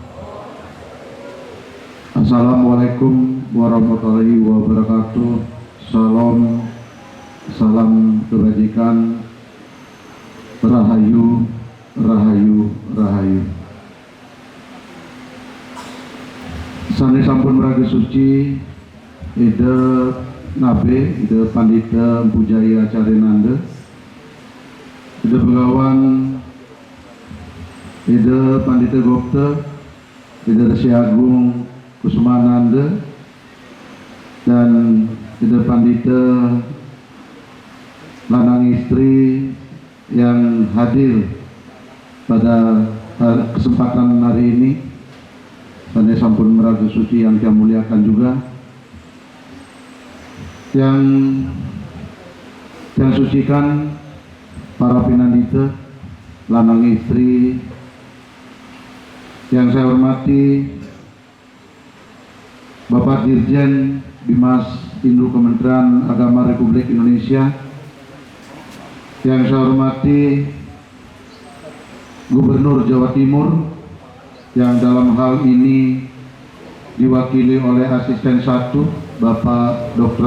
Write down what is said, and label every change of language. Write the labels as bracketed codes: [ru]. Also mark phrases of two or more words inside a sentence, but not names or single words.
[ar] السلام عليكم ورحمة الله وبركاته. [id] Salam, salam kebajikan. [jv] Rahayu, rahayu, rahayu. [ban] Sane sampun meraga suci, ide nabe, ide pandita Pujaya Carinanda, ide Begawan, [id] ide Pandita Gopta, ide Resi Agung Kusumananda, dan ide Pandita lanang istri yang hadir pada kesempatan hari ini. [ban] Pada sampun meraga suci [id] yang saya muliakan juga, yang saya sucikan para pinandita lanang istri yang saya hormati Bapak Dirjen Bimas Induk Kementerian Agama Republik Indonesia, yang saya hormati Gubernur Jawa Timur yang dalam hal ini diwakili oleh Asisten 1 Bapak Dr.